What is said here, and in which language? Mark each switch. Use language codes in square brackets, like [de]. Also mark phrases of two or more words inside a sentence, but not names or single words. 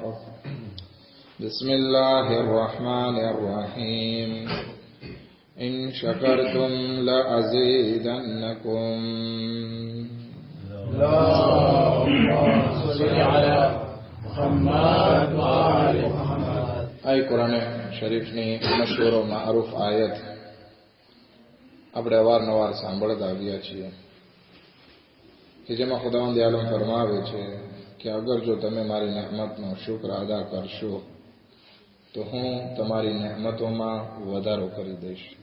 [ar] بسم الله الرحمن الرحيم. إن شكرتم لأزيدنكم. اللهم صل على محمد وآل محمد. [gu] આ કુરાન શરીફની મશહૂર વ મારૂફ આયત આપણે અવારનવાર સાંભળતા આવ્યા છીએ કે જેમાં ખુદાવંદ આલમ ફરમાવે છે કે અગર જો તમે મારી નહેમતનો શુક્ર અદા કરશો તો હું તમારી નહેમતોમાં વધારો કરી દઈશ.